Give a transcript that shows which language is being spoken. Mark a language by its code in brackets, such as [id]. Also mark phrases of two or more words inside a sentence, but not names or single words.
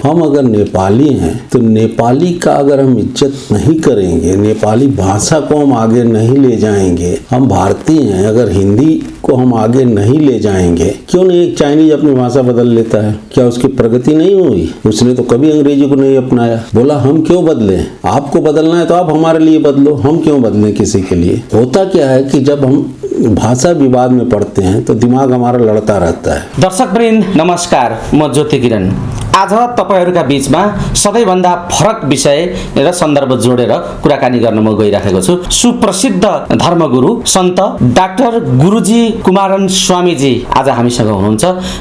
[hi] हम अगर नेपाली हैं तो नेपाली का अगर हम इज्जत नहीं करेंगे, नेपाली भाषा को हम आगे नहीं ले जाएंगे, हम भारतीय हैं, अगर हिंदी को हम आगे नहीं ले जाएंगे, क्यों नहीं एक चाइनीज अपनी भाषा बदल लेता है? क्या उसकी प्रगति नहीं हुई? उसने तो कभी अंग्रेजी को नहीं अपनाया। बोला हम क्यों बदलें, आपको बदलना है तो आप हमारे लिए बदलो, हम क्यों बदलें किसी के लिए। होता क्या है कि जब हम भाषा विवाद में पढ़ते हैं तो दिमाग हमारा लड़ता रहता है। [ne] दर्शक वृन्द नमस्कार, म ज्योति किरण। आज तपाईहरुका बीचमा सबैभन्दा फरक विषय र सन्दर्भ जोडेर कुराकानी गर्न म गइराखेको छु। सुप्रसिद्ध धर्मगुरु सन्त डाक्टर गुरुजी कुमारन स्वामीजी आज हामीसँग हुनुहुन्छ।